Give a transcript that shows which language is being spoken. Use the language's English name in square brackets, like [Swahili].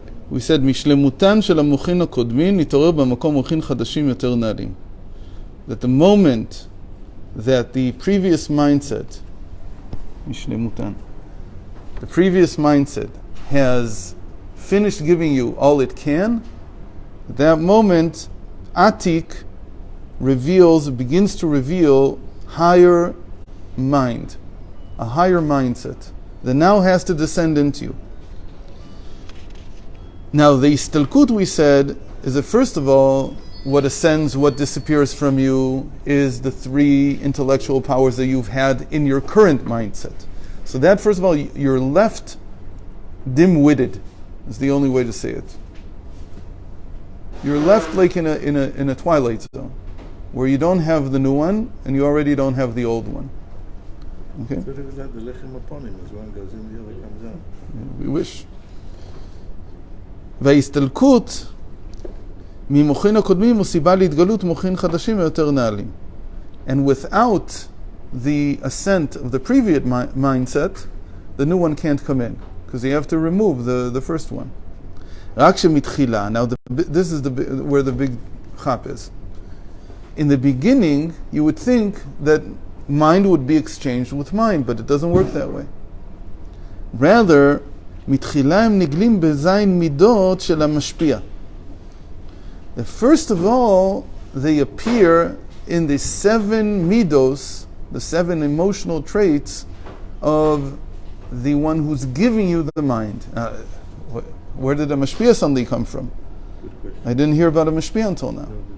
[English] We said, [Hebrew] משלמותן של המוחין הקודמים נתעורר במקום מוחין חדשים יותר נעלים. [English] That the moment that the previous mindset, משלמותן, the previous mindset has finished giving you all it can, at that moment, Atik begins to reveal higher mind, a higher mindset that now has to descend into you. Now, the istalkut, we said, is that first of all, what ascends, what disappears from you is the three intellectual powers that you've had in your current mindset. So that, first of all, you're left dim-witted, is the only way to say it. You're left like in a twilight zone, where you don't have the new one, and you already don't have the old one. Okay? So it was like the lechem upon him, as one goes in, the other comes out. Yeah, we wish. [Hebrew] וההסתלקות ממוחין הקודמים הוא סיבה להתגלות מוחין חדשים ויותר נעלים. [English] And without the ascent of the previous mindset, the new one can't come in, because you have to remove the first one. [Hebrew] רק שמתחילה, [English] now this is where the big chap is. In the beginning, you would think that mind would be exchanged with mind, but it doesn't work that way. [Hebrew] Rather, מתחילה הם נגלים בזין מידות של המשפיע. [English] First of all, they appear in the 7 midos, the 7 emotional traits of the one who's giving you the mind. Where did a mashpia suddenly come from? I didn't hear about a mashpia until now.